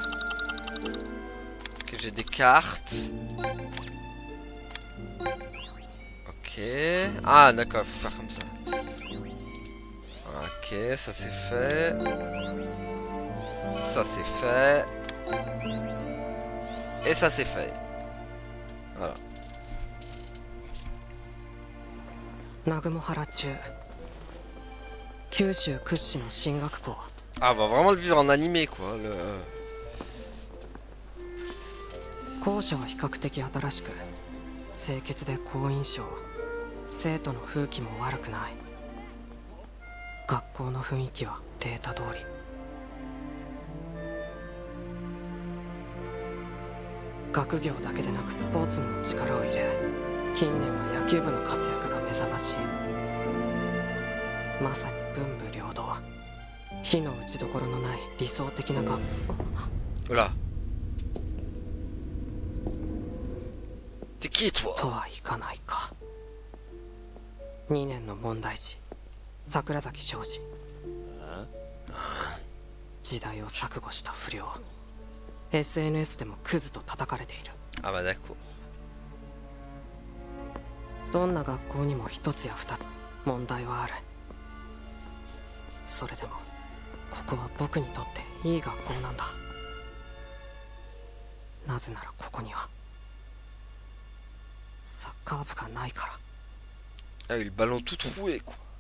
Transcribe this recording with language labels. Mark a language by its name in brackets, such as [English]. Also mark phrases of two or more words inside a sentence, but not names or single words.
[French] Ok, j'ai des cartes. Ok. Ah, d'accord, faut faire comme ça. Ok, ça c'est fait. Ça c'est fait. Et ça c'est fait. Voilà. [Japanese] 南雲原中九州屈指の進学校 [French] Ah, on va vraiment le vivre en animé quoi. [Japanese] 校舎は比較的新しく清潔で好印象。生徒の風紀も悪くない。学校の雰囲気はデータ通り。学業だけでなくスポーツにも力を入れ、近年は野球部の活躍が目覚ましい。まさに文武両道、火の打ちどころのない理想的な学校。 [French] ほら。C'est qui toi? [Japanese] とはいかないか。2年の問題児、桜崎昌司。時代を錯誤した不良。SNS でもクズと叩かれている。あ、まあd'accord。どんな学校にも一つや二つ問題はある。それでもここは僕にとっていい学校なんだ。なぜならここにはサッカー部がないから。 [French] Ah, le ballon tout troué quoi.